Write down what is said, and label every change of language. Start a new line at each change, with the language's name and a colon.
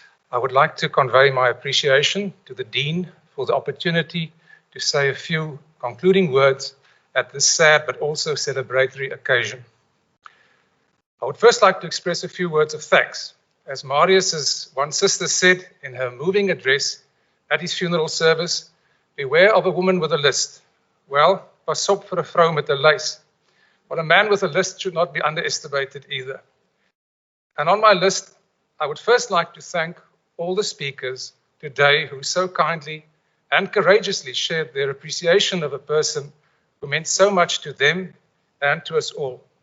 English: I would like to convey my appreciation to the Dean for the opportunity to say a few concluding words at this sad but also celebratory occasion. I would first like to express a few words of thanks. As Marius's one sister said in her moving address at his funeral service, beware of a woman with a list.
Afrikaans: Well, pas op vir 'n vrou met 'n lys.
English: But a man with a list should not be underestimated either. And on my list, I would first like to thank all the speakers today who so kindly and courageously shared their appreciation of a person who meant so much to them and to us all.